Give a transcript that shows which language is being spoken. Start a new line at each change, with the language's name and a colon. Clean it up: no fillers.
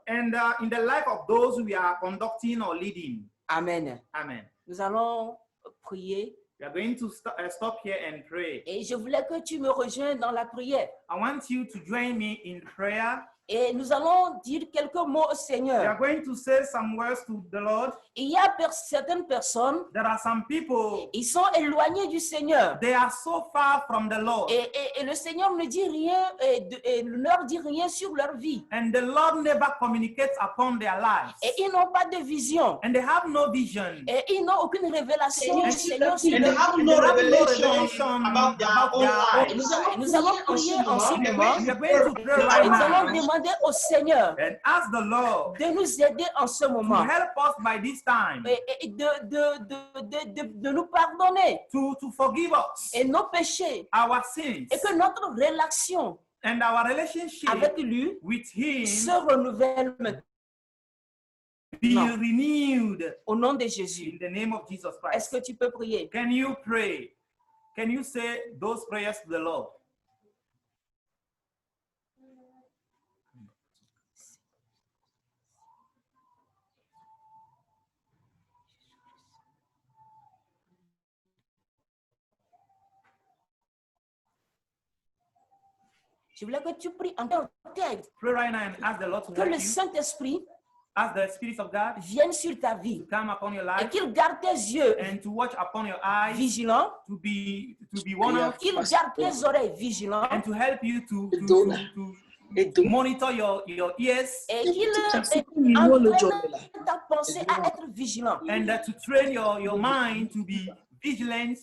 English: and in the life of those we are conducting or leading. Amen. Amen.
French: Nous allons prier
English: We are going to stop here and pray.
French: et je voulais que tu me rejoignes dans la prière.
English: I want you to join me in prayer.
French: Et nous allons dire quelques mots au
English: We are
French: Seigneur.
English: going to say some words to the Lord.
French: Il y a certaines personnes,
English: There are some people,
French: ils sont éloignés du Seigneur.
English: they are so far from the Lord.
French: Et le Seigneur ne dit rien, et ne leur dit rien sur leur vie.
English: And the Lord never communicates upon their lives.
French: Et ils n'ont pas de vision.
English: And they have no vision.
French: Et ils n'ont aucune révélation
English: And
French: du Seigneur sur
English: they
French: leur
English: have
French: vie.
English: no They have no revelation about their own
French: Et
English: lives.
French: nous allons prier en ce moment.
English: We are going to pray
French: Et
English: right
French: nous allons
English: now
French: demander au Seigneur
English: and ask the Lord
French: de nous aider en ce
English: to
French: moment.
English: help us by this time,
French: Et de nous pardonner
English: to forgive us
French: et nos péchés.
English: our sins,
French: Et que notre relation
English: and our relationship
French: avec lui
English: with Him
French: se renouvelle maintenant.
English: be No. renewed
French: Au nom de Jésus.
English: in the name of Jesus
French: Est-ce
English: Christ.
French: que tu peux prier?
English: Can you pray? Can you say those prayers to the Lord?
French: Je voulais que tu pries en tête.
English: Pray right now and ask the Lord to
French: Que
English: help
French: le
English: you.
French: Saint-Esprit
English: Ask the Spirit of God
French: vienne sur ta vie
English: to come upon your
French: et
English: life
French: qu'il garde tes yeux
English: and to watch upon your eyes,
French: vigilants,
English: to be one of,
French: qu'il garde tes oreilles vigilantes
English: and to help you to
French: Et donc,
English: monitor your ears
French: et qu'il niveau le jour entraîne là. ta pensée à être vigilant.
English: and to train your mind to be vigilant